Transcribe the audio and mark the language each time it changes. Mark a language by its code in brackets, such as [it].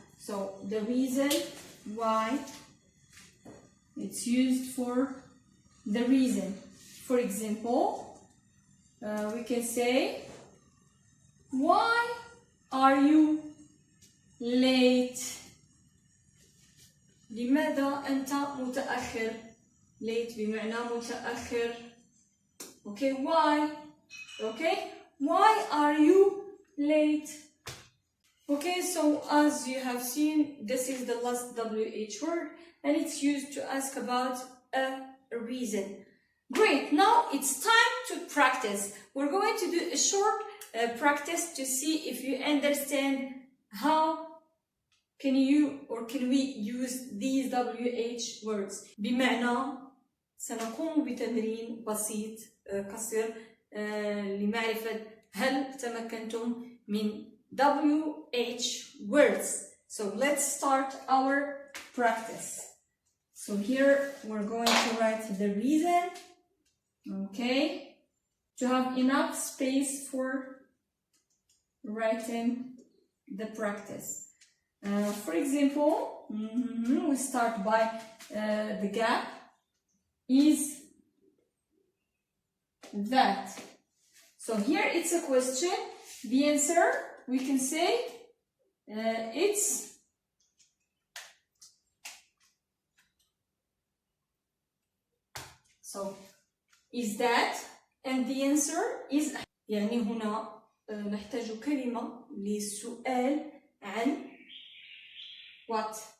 [en] So the reason why, it's used for the reason. For example, we can say, why are you late? [ar] لماذا أنت متأخر؟ late بمعنى متأخر. [en] Okay, why? Okay, why are you late? Okay, so as you have seen, this is the last WH word, and it's used to ask about a reason. Great, now it's time to practice. We're going to do a short practice to see if you understand how can we use these WH words. [ar] بمعنى سنقوم بتمرين بسيط قصير لمعرفة هل تمكنتم من WH words. [en] So let's start our practice. So here we're going to write the reason. Okay, to have enough space for writing the practice. For example, we start by the gap. Is that? So here it's a question. The answer, we can say it's so is that, and the answer is. [ar] يعني هنا نحتاج كلمة للسؤال عن what?